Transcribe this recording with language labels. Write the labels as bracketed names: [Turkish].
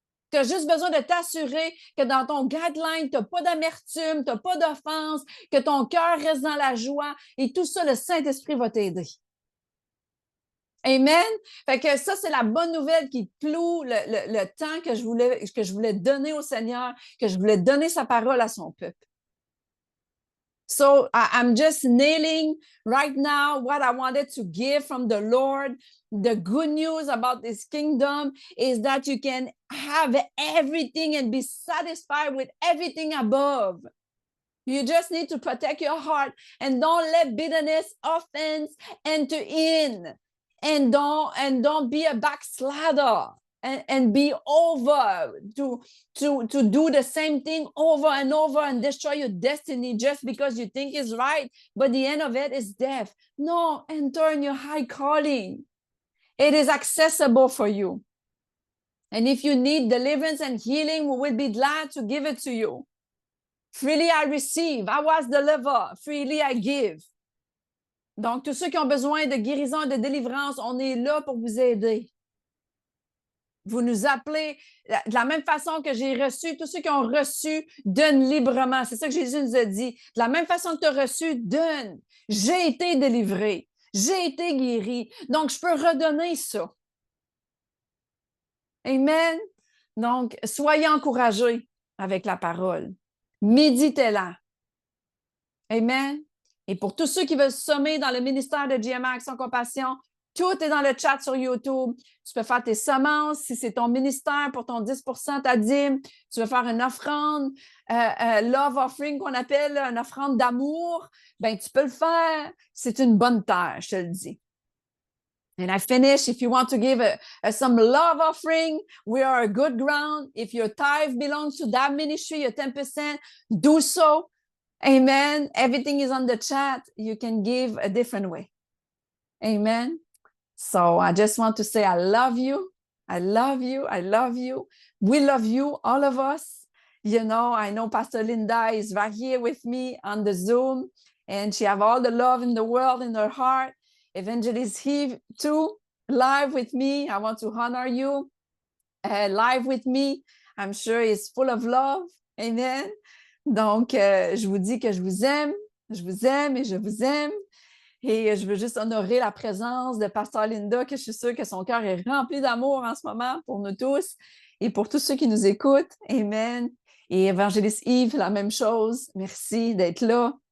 [French] Tu as juste besoin de t'assurer que dans ton guideline, tu n'as pas d'amertume, tu n'as pas d'offense, que ton cœur reste dans la joie et tout ça, le Saint-Esprit va t'aider. Amen? Fait que ça, c'est la bonne nouvelle qui cloue le temps que je voulais donner au Seigneur, que je voulais donner sa parole à son peuple. [English] So I'm just nailing right now what I wanted to give from the Lord. The good news about this kingdom is that you can have everything and be satisfied with everything above. You just need to protect your heart and don't let bitterness, offense enter in. And don't be a backslider. And be over to do the same thing over and over and destroy your destiny just because you think it's right, but the end of it is death. No, enter in your high calling. It is accessible for you. And if you need deliverance and healing, we will be glad to give it to you. Freely I receive. I was delivered. Freely I give. [French] Donc, tous ceux qui ont besoin de guérison et de délivrance, on est là pour vous aider. Vous nous appelez de la même façon que j'ai reçu. Tous ceux qui ont reçu, donnent librement. C'est ça que Jésus nous a dit. De la même façon que tu as reçu, donne. J'ai été délivré. J'ai été guéri. Donc, je peux redonner ça. Amen. Donc, soyez encouragés avec la parole. Méditez-la. Amen. Et pour tous ceux qui veulent sommer dans le ministère de GMA Action Compassion, tout est dans le chat sur YouTube. Tu peux faire tes semences. Si c'est ton ministère pour ton 10% ta dîme, tu veux faire une offrande, love offering qu'on appelle, une offrande d'amour, ben tu peux le faire. C'est une bonne terre, je te le dis. [English] And I finish. If you want to give some love offering, we are a good ground. If your tithe belongs to that ministry, your 10%, do so. Amen. Everything is on the chat. You can give a different way. Amen. So I just want to say I love you. I love you. I love you. We love you, all of us. I know Pastor Linda is right here with me on the Zoom, and she have all the love in the world in her heart. Evangelist Eve, too, live with me. I want to honor you. Live with me, I'm sure is full of love. Amen. [French] Donc, je vous dis que je vous aime et je vous aime. Et je veux juste honorer la présence de Pasteur Linda, que je suis sûre que son cœur est rempli d'amour en ce moment pour nous tous et pour tous ceux qui nous écoutent. Amen. Et Évangéliste Yves, la même chose. Merci d'être là.